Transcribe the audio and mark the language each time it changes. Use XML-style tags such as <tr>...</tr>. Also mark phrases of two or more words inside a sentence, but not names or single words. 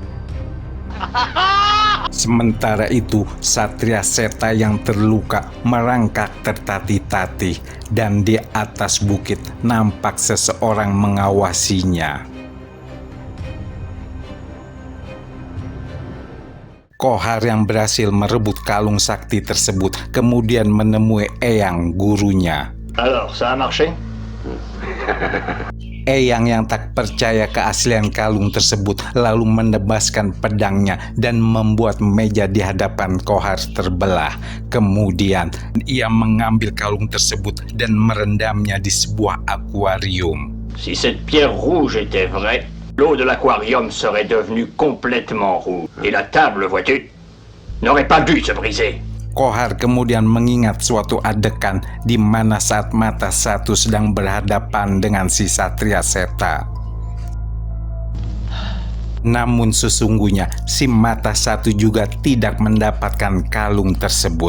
<id>Sementara itu, Satria Seta yang terluka merangkak tertatih-tatih dan di atas bukit nampak seseorang mengawasinya. Kohar yang berhasil merebut kalung sakti tersebut kemudian menemui Eyang, gurunya.</id> <fr>Alors, ça a marché?</fr> <id>Eyang yang tak percaya keaslian kalung tersebut lalu menebaskan pedangnya dan membuat meja di hadapan Kohar terbelah. Kemudian ia mengambil kalung tersebut dan merendamnya di sebuah akuarium.</id> <fr>Si cette pierre rouge était vraie, l'eau de l'aquarium serait devenue complètement rouge. Et la table, vois-tu, n'aurait pas dû se briser.</fr> <id>Kohar kemudian mengingat suatu adegan di mana saat Mata Satu sedang berhadapan dengan si Satria Seta. Namun sesungguhnya si Mata Satu juga tidak mendapatkan kalung tersebut.</id>